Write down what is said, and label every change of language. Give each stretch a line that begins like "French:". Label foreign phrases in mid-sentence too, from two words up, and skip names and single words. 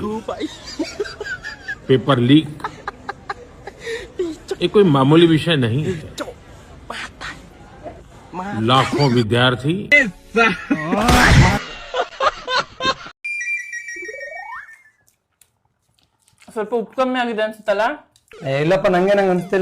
English: paper leak
Hindi: ये कोई मामूली विषय नहीं है। लाखों विद्यार्थी
Kannada: ಸ್ವಲ್ಪ ಉಪ್ಪು ಕಮ್ಮಿ ಆಗಿದೆ ಅನ್ಸುತ್ತಲ್ಲ? ಇಲ್ಲಪ್ಪ ನಂಗೆ ಅನ್ಸ್ತಿಲ್ಲ.